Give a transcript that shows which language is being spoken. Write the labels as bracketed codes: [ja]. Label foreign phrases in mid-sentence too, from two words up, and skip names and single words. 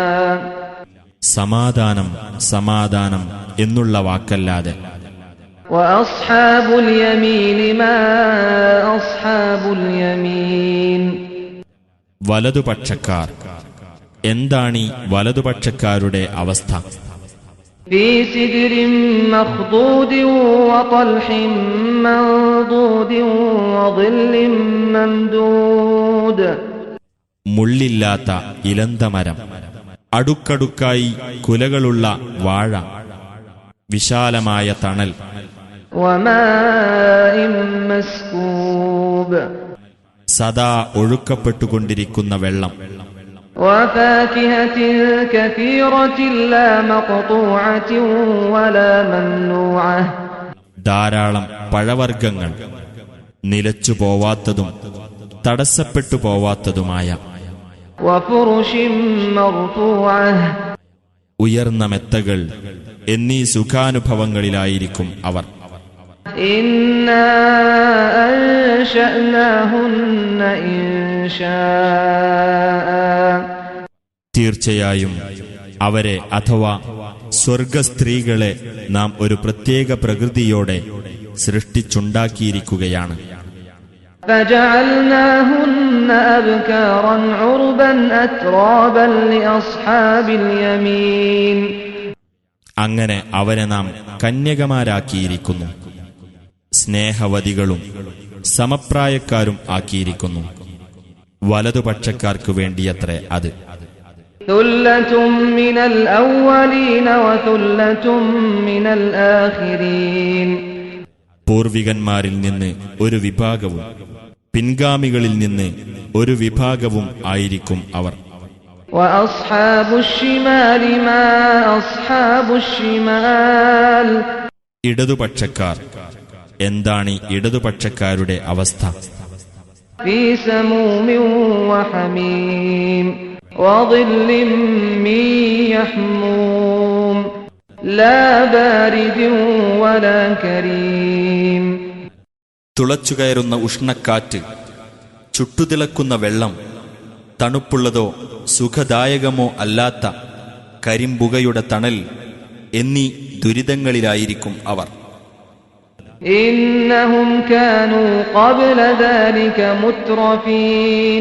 [ml] സമാധാനം സമാധാനം എന്നുള്ള വാക്കല്ലാതെ. [ar] وأصحاب اليمين ما أصحاب اليمين. [ml] വലതുപക്ഷക്കാർ. എന്താണീ വലതുപക്ഷക്കാരുടെ അവസ്ഥ? [ar] في سدر مخضود وطلح منضود وظل ممدود [ml] മുള്ളില്ലാത്ത ഇലന്തമരം, അടുക്കടുക്കായി കുലകളുള്ള വാഴ, വിശാലമായ തണൽ, [ar] وماء مسكوب [ml] സദാ ഒഴുക്കപ്പെട്ടുകൊണ്ടിരിക്കുന്ന വെള്ളം, [ar] وفاكهة كثيرة لا مقطوعة ولا ممنوعة [ml] ധാരാളം പഴവർഗ്ഗങ്ങൾ, നിലച്ചു പോവാത്തതും തടസ്സപ്പെട്ടു പോവാത്തതുമായ, [ar] وفرش مرفوعة [ml] ഉയർന്ന മെത്തകൾ എന്നീ സുഖാനുഭവങ്ങളിലായിരിക്കും അവർ. [ar] إنا أنشأناهن إنشاء [ml] തീർച്ചയായും അവരെ അഥവാ സ്വർഗസ്ത്രീകളെ നാം ഒരു പ്രത്യേക പ്രകൃതിയോടെ സൃഷ്ടിച്ചുണ്ടാക്കിയിരിക്കുകയാണ്. [ar] فجعلناهن أبكارا عربا أترابا لأصحاب اليمين [ml] അങ്ങനെ അവരെ നാം കന്യകമാരാക്കിയിരിക്കുന്നു, സ്നേഹവതികളും സമപ്രായക്കാരും ആക്കിയിരിക്കുന്നു. വലതുപക്ഷക്കാർക്കു വേണ്ടിയത്രേ അത്. [ar] ثلة من الأولين وثلة من الآخرين [ml] പൂർവികന്മാരിൽ നിന്ന് ഒരു വിഭാഗവും പിൻഗാമികളിൽ നിന്ന് ഒരു വിഭാഗവും ആയിരിക്കും അവർ. [ar] وأصحاب الشمال ما أصحاب الشمال [ml] ഇടതുപക്ഷക്കാർ, എന്താണ് ഇടതുപക്ഷക്കാരുടെ അവസ്ഥ? [ar] في سموم وحميم وظل من يحموم لا بارد ولا كريم [ml] തുളച്ചുകയറുന്ന ഉഷ്ണക്കാറ്റ്, ചുട്ടുതിളക്കുന്ന വെള്ളം, തണുപ്പുള്ളതോ സുഖദായകമോ അല്ലാത്ത കരിമ്പുകയുടെ തണൽ എന്നീ ദുരിതങ്ങളിലായിരിക്കും അവർ. [ar] إنهم كانوا قبل ذلك مترفين